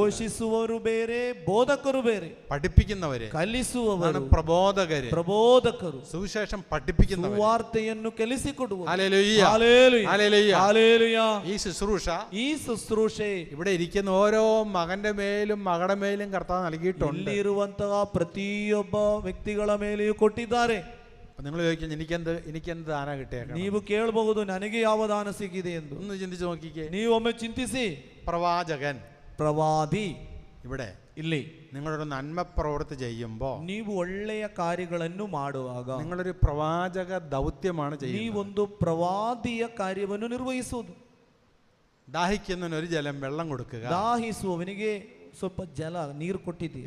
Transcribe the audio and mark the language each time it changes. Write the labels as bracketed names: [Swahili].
[Kannada] ഘോഷിಸುವವರು ಬೇರೆ, ಬೋಧಕರು ಬೇರೆ. [Malayalam] പഠിപ്പിക്കുന്നവര്, [Kannada] ಕಲಿಸುವವರು [Malayalam] പ്രബോധകര്, [Kannada] ಪ್ರಬೋಧಕರು. [Malayalam] സുവിശേഷം പഠിപ്പിക്കുന്നവര്. [Kannada] ಸುವಾರ್ತೆಯನ್ನು ಕಲಿಸಿಕೊಡುವರು. [Malayalam] Hallelujah, hallelujah, hallelujah. ഹല്ലേലൂയ. ഈ ശുശ്രൂഷ, [Kannada] ಈ ಶುಶ್ರೂಷೆ [Malayalam] ഇവിടെ ഇരിക്കുന്ന ഓരോ മകന്റെ മേലും മകളുടെ മേലും കർത്താവ് നൽകിയിട്ടുണ്ട്. [Kannada] ಇಲ್ಲಿರುವಂತಹ ಪ್ರತಿಯೊಬ್ಬ ವ್ಯಕ್ತಿಗಳ ಮೇಲೆಯೂ ಕೊಟ್ಟಿದ್ದಾರೆ. [Malayalam] നിങ്ങൾ ചോദിക്കും, എനിക്കെന്ത് ദാന കിട്ടിയേക്കണം? [Kannada] ನೀವು ಕೇಳಬಹುದು, ನನಗೆ ಯಾವ ದಾನ ಸಿಕ್ಕಿದೆ ಎಂದು. [Malayalam] ഒന്ന് ചിന്തിച്ചു നോക്കിക്കേ. [Kannada] ನೀವು ಒಮ್ಮೆ ಚಿಂತಿಸಿ. [Malayalam] പ്രവാചകൻ, [Kannada] ಪ್ರವಾದಿ, [Malayalam] ഇവിടെ [Kannada] ಇಲ್ಲಿ [Malayalam] നിങ്ങളൊരു നന്മ പ്രവൃത്തി ചെയ്യുമ്പോൾ, [Kannada] ನೀವು ಒಳ್ಳೆಯ ಕಾರ್ಯಗಳನ್ನು ಮಾಡುವಾಗ [Malayalam] നിങ്ങളൊരു പ്രവാചക ദൗത്യമാണ് ചെയ്യുന്നത്. [Kannada] ನೀವೊಂದು ಪ್ರವಾದಿಯ ಕಾರ್ಯವನ್ನು ನಿರ್ವಹಿಸುವುದು. [Malayalam] ദാഹിക്കുന്നവന് ഒരു ജലം വെള്ളം കൊടുക്കുക, [Kannada] ದಾಹಿಸುವವನಿಗೆ ಸ್ವಲ್ಪ ಜಲ ನೀರು ಕೊಟ್ಟಿದ್ದೀರಿ,